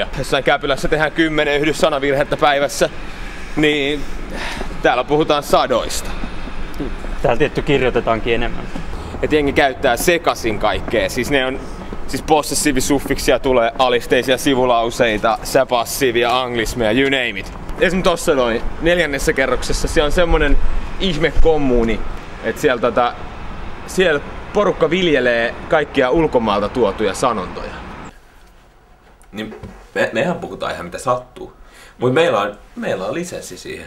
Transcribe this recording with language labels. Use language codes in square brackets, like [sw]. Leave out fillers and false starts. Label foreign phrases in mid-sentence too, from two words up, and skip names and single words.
[fi] Jossain Käpylässä tehdään 10 yhdyssanavirhettä päivässä, niin täällä puhutaan sadoista. Täällä tietty kirjoitetaankin enemmän. Et jengi käyttää sekaisin kaikkea, siis ne on possessiivisuffiksia, tulee alisteisia sivulauseita, säpassiivia, anglismeja, [en] you name it. [fi] Esimerkiksi tossa noin 4. kerroksessa siellä on semmonen ihme kommuuni, että siellä porukka viljelee kaikkia ulkomaalta tuotuja sanontoja. Niin mehän puhutaan ihan mitä sattuu, mutta meillä on lisenssi siihen.